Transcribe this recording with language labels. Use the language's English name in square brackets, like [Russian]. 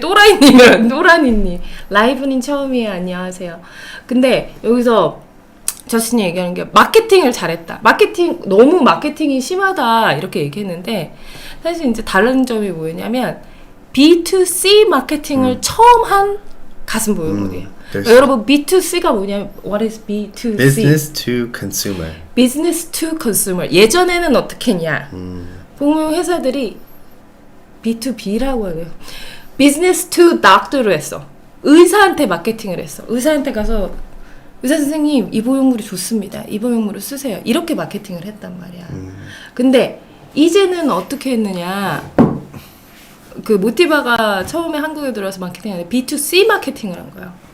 [Korean] 또라니님 라이브님 처음이에요. 안녕하세요. 근데 여기서 저스틴이 얘기하는 게 마케팅을 잘했다. 너무 마케팅이 심하다 이렇게 얘기했는데 사실 이제 다른 점이 뭐였냐면 B2C 마케팅을 처음 한 가슴 보형물이에요. 여러분 B2C가 뭐냐면 [English] What is B2C? Business to consumer. Business to consumer. [Korean] 예전에는 어떻게 했냐? 보면 회사들이 B2B라고 해요. [English] Business to doctor [Korean] 로 했어. 의사한테 마케팅을 했어. 의사한테 가서 의사 선생님 이 보형물이 좋습니다. 이 보형물을 쓰세요. 이렇게 마케팅을 했단 말이야. 근데 이제는 어떻게 했느냐? 그 모티바가 처음에 한국에 들어와서 마케팅하는데 B2C 마케팅을 한 거예요.